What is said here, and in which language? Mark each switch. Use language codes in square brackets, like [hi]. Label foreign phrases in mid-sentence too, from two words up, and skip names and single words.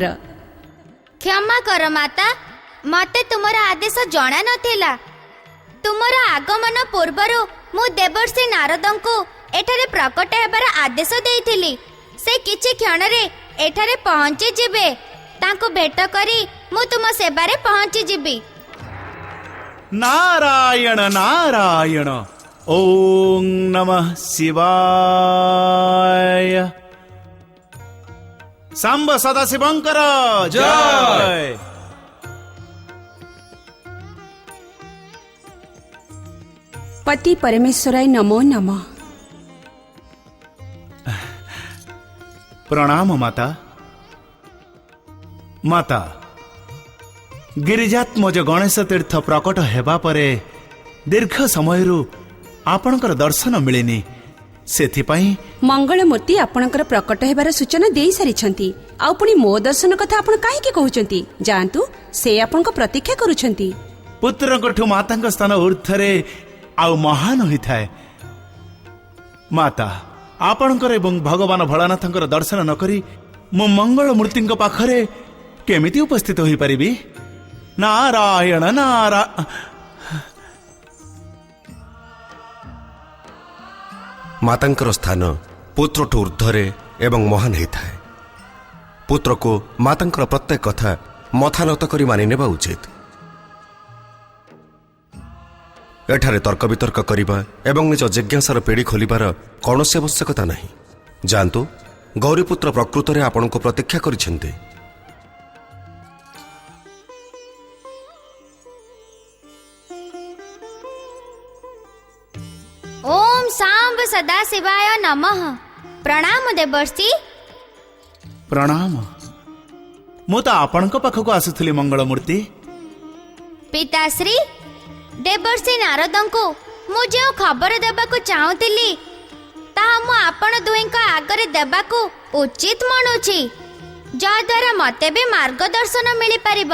[or] କ୍ଷମା କର ମାତା, ମତେ ତୁମର ଆଦେଶ ଜଣା ନଥିଲା। ତୁମର ଆଗମନ ପୂର୍ବରୁ ମୁଁ ଦେବର୍ଷି ନାରଦଙ୍କୁ ଏଠାରେ ପ୍ରକଟ ହେବାର ଆଦେଶ ଦେଇଥିଲି। ସେ କିଛି କ୍ଷଣରେ ଏଠାରେ ପହଞ୍ଚି ଯିବେ। ତାଙ୍କୁ ଭେଟ କରି ମୁଁ ତୁମ ସେବାରେ ପହଞ୍ଚି ଯିବି। [sa] नारायण नारायण ओं नमः शिवाय। सांब सदाशिवंकर जय। पति परमेश्वराय नमो नमः। [or] ପ୍ରଣାମ ମାତା। ମାତା, ଗିରିଜାତ୍ମଜ ଗଣେଶ ତୀର୍ଥ ପ୍ରକଟ ହେବା ପରେ ଦୀର୍ଘ ସମୟରୁ ଆପଣଙ୍କର ଦର୍ଶନ ମିଳିନି। सेथिपाई ମଙ୍ଗଳମୂର୍ତ୍ତି ଆପଣଙ୍କର ପ୍ରକଟ ହେବାର ସୂଚନା ଦେଇ ସାରିଛନ୍ତି। ଆଉ ପୁଣି ମୋ ଦର୍ଶନ କଥା ଆପଣ କାହିଁକି କହୁଛନ୍ତି? ଜାଣନ୍ତୁ, ସେ ଆପଣଙ୍କୁ ପ୍ରତୀକ୍ଷା କରୁଛନ୍ତି। पुत्रଙ୍କଠୁ ମାତାଙ୍କ ସ୍ଥାନ ଊର୍ଦ୍ଧ୍ୱରେ ଆଉ ମହାନ ହୋଇଥାଏ। ମାତା, ଆପଣଙ୍କର ଏବଂ ଭଗବାନ ଭୋଳାନାଥଙ୍କର ଦର୍ଶନ ନ କରି ମୁଁ ମଙ୍ଗଳ ମୂର୍ତ୍ତିଙ୍କ ପାଖରେ କେମିତି ଉପସ୍ଥିତ ହୋଇପାରିବି? ନାରାୟଣ ମାତାଙ୍କର ସ୍ଥାନ ପୁତ୍ରଠୁ ଊର୍ଦ୍ଧ୍ୱରେ ଏବଂ ମହାନ ହେଇଥାଏ। ପୁତ୍ରକୁ ମାତାଙ୍କର ପ୍ରତ୍ୟେକ କଥା ମଥାନତ କରି ମାନିନେବା ଉଚିତ। ଏଠାରେ ତର୍କ ବିତର୍କ କରିବା ଏବଂ ନିଜ ଜିଜ୍ଞାସାର ପେଡ଼ି ଖୋଲିବାର କୌଣସି ଆବଶ୍ୟକତା ନାହିଁ। ଯାଆନ୍ତୁ, ଗୌରୀପୁତ୍ର ପ୍ରକୃତରେ ଆପଣଙ୍କୁ ପ୍ରତୀକ୍ଷା କରିଛନ୍ତି। [sa] ओम सांब सदाशिवाय नमः। [or] ପ୍ରଣାମ ଦେବର୍ଷି। प्रणाम। ମୁଁ ତ ଆପଣଙ୍କ ପାଖକୁ ଆସୁଥିଲି ମଙ୍ଗଳମୂର୍ତ୍ତି। ପିତାଶ୍ରୀ, ଦେବର୍ଷି ନାରଦଙ୍କୁ ମୁଁ ଯେଉଁ ଖବର ଦେବାକୁ ଚାହୁଁଥିଲି ତାହା ମୁଁ ଆପଣ ଦୁହିଁଙ୍କ ଆଗରେ ଦେବାକୁ ଉଚିତ ମଣୁଛି, ଯାହାଦ୍ୱାରା ମୋତେ ବି ମାର୍ଗଦର୍ଶନ ମିଳିପାରିବ।